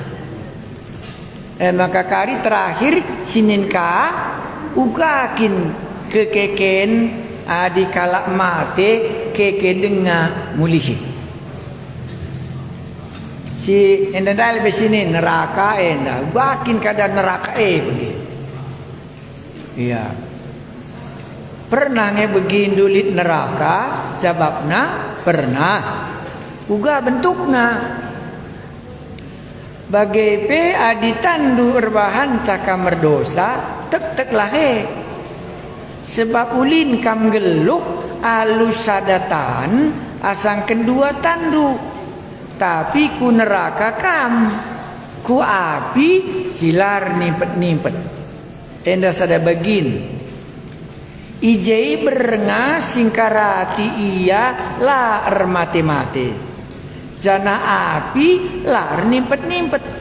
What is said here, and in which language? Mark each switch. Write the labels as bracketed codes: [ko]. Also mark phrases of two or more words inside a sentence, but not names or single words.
[btx] Maka kari terakhir sinin ka ugakin kekeken di kalak mate keke denga mulisi. Si enda dal besini neraka enda ugakin kada neraka begitu. Iya. Pernah begindu lit neraka jawabna pernah. Uga bentukna bagai adi tandu erbahan caka merdosa tek lahe sebab ulin kam geluh alus sadatan asang kedua tandu tapi ku neraka kam ku api silar nimpet enda sada bagin ijai berenga singkarati iya la mate jana api lar nimpet